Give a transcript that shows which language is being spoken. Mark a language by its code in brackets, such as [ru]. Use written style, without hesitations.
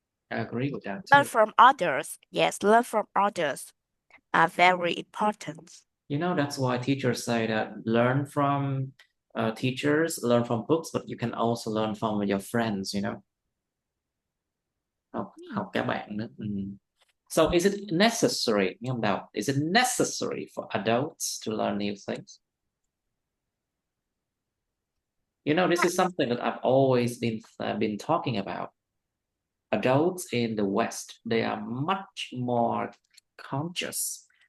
[en] I agree with that Learn too. from others. Yes, learn from others are very important. You know, that's why teachers say that learn from teachers, learn from books, but you can also learn from your friends, you know. [vi] Học các bạn nữa. [en] So is it necessary, [vi] nghe không [en] Đào? Is it necessary for adults to learn new things? You know, this is something that I've always been talking about. Adults in the West, they are much more conscious.